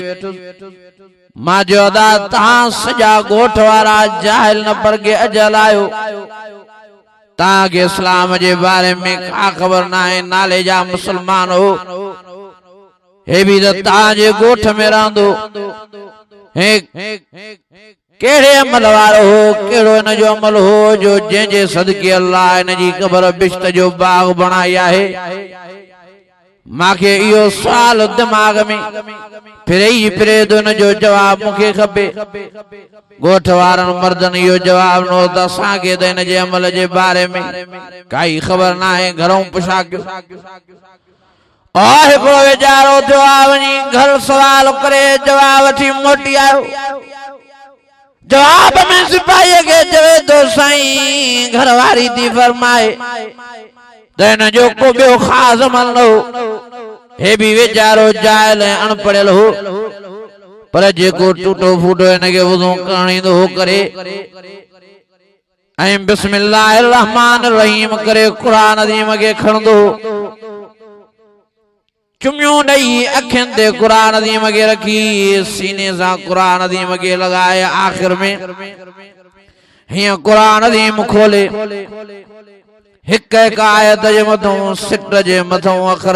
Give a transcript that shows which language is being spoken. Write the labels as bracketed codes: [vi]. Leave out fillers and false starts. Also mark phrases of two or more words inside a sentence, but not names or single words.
[sd] मां जो अदा तव्हां सॼा ॻोठ वारा जाहिल न पर के अजल आयो तव्हांखे इस्लाम जे बारे में का ख़बर न आहे नाले जा मुसलमान हो हे भी ताजे गोठ में रहंदो केड़े अमल वारो हो केड़ो इन जो अमल हो जो जंहिंजे सदके अल्लाह इन जी क़ब्र बिश्त जो बाग बनाई आहे। माखे इहो सवाल दिमाग में फिरे तो इन जो जवाब मूंखे खपे। गोठ वारनि मर्दनि इहो जवाब न त असांखे त इन जे अमल जे बारे में काई ख़बर न आहे। घरों पुछा कयो हिकिड़ो वीचारो थियो आहे वञी घर सवाल करे जवाब वठी मोटी आयो। जवाब में सिपाहीअ खे चवे थो साईं घर वारी थी फरमाए त हिन जो को ॿियो ख़ासि अमल न हो। हे भी वीचारो जाहिल ऐं अणपढ़ियल हो पर जेको टूटो फूटो हिनखे वुज़ू करणींदो हो करे ऐं बिस्मिल्लाहिर रहमानिर रहीम करे क़ुर अज़ीम खे खणंदो चुमियूं ॾेई अखियुनि ते क़ुर अज़ीम खे रखी सीने सां क़ुर अज़ीम खे लॻाए आख़िर में हीअं क़ुर अज़ीम खोले हिक हिक आयत जे मथों सिट जे मथों अखर